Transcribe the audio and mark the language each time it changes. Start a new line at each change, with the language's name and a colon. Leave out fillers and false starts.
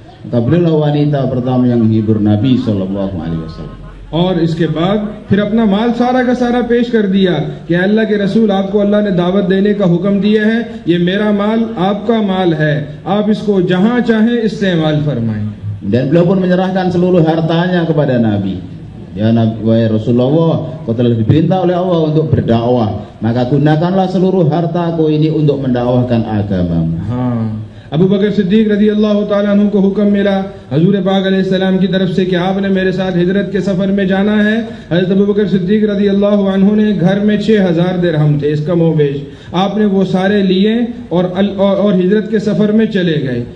Indonesian: Beliau wanita pertama yang menghibur Nabi sallallahu alaihi wasallam.
Hindi: और इसके बाद फिर अपना माल सारा का सारा पेश कर दिया कि अल्लाह के रसूल, आपको अल्लाह ने दावत देने का हुक्म दिया है, ये मेरा माल आपका माल है, आप इसको जहां चाहें इस्तेमाल फरमाएं.
Indonesian: Dan beliau pun menyerahkan seluruh hartanya kepada Nabi. ya Nabi wa Rasulullah, kau telah diperintah oleh Allah untuk berdakwah, maka gunakanlah seluruh hartaku ini untuk mendakwahkan agamamu.
Hindi: Abu बकर सिद्दीक रज़ी अल्लाह ताला अन्हु को हुक्म मिला हजूर पाक अलैहिस्सलाम की तरफ से कि आपने मेरे साथ हिजरत के सफर में जाना है। हजरत अबू बकर सिद्दीक रज़ी अल्लाह अन्हु ने घर में 6000 दिरहम थे, इसका मोबेश आपने वो सारे लिए और हिजरत के सफर में चले गए।